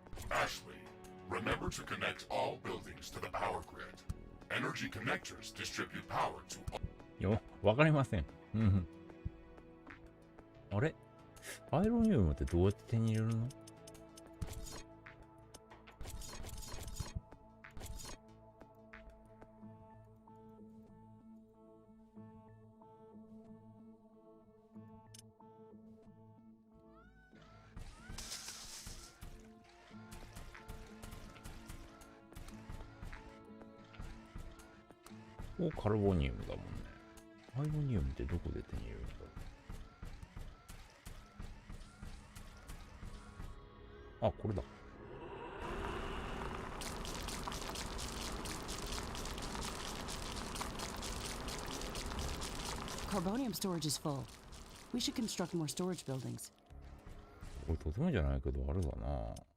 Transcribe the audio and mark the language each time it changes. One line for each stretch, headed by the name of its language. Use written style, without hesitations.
English: Ashley, remember to connect all buildings to the power grid. Energy connectors distribute power to all.
Japanese: よ、わかりません。あれ？アイロニウムってどうやって手に入れるの？カルボニウムだもんね。アイロニウムってどこで手に入れるんだろう。あ、これだ。
English: Carbonium storage is full. We should construct more storage buildings.
Japanese: これとてもじゃないけどあれだな。